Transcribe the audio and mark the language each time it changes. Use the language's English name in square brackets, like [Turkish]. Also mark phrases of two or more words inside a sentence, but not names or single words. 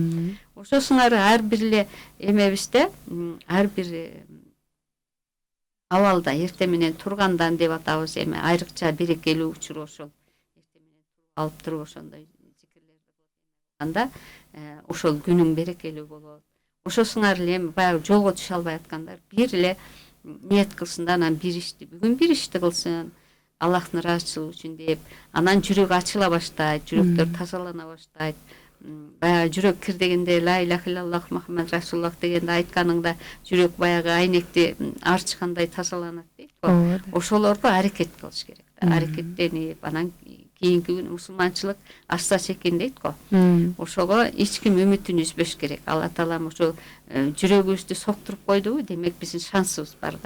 [Kyrgyz] Ошосуңар ар бир эле эмебизде ар бир абалда эртең менен тургандан деп атабыз эми айрыкча берекелүү учур ошол эртең менен алып туруп ошондой зикирлерди кылганда ошол күнүң берекелүү болот. Ошосуңар эле эми баягы жолго түшө албай аткандар бир эле ниет кылсын да, анан бир ишти бүгүн бир ишти кылсын Аллахтын ыраазычылыгы үчүн деп, анан жүрөгү ачыла баштайт, жүрөктөр тазалана баштайт. Баягы жүрөк кир дегенде [Arabic] لا إله إلا الله محمد رسول الله [Kyrgyz] дегенде айтканыңда жүрөк баягы айнекти арчкандай тазаланат дейт го. Ошолорго аракет кылыш керек да. Аракеттенип, анан кийинки күнү мусулманчылык аста секин дейт го. Ошого эч ким үмүтүн үзбөш керек. Алла таалам ошо жүрөгүбүздү соктуруп койдубу, демек биздин шансыбыз бар да.